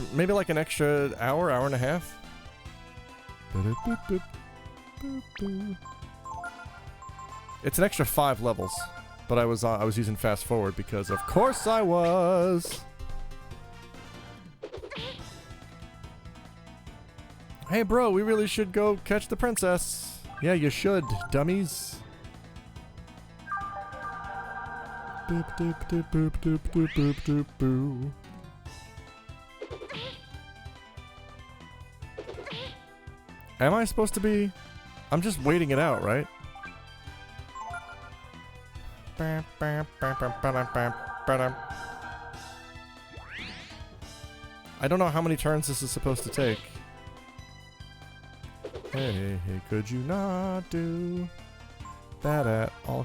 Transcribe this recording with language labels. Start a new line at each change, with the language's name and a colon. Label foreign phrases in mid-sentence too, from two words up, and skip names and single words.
English: Maybe like an extra hour and a half. It's an extra 5 levels, but I was using fast forward because of course I was. Hey bro, we really should go catch the princess. Yeah, you should, dummies. Boop doop doop boop doop doop boop doop boo. Am I supposed to be? I'm just waiting it out, right? I don't know how many turns this is supposed to take. Hey, could you not do that at all?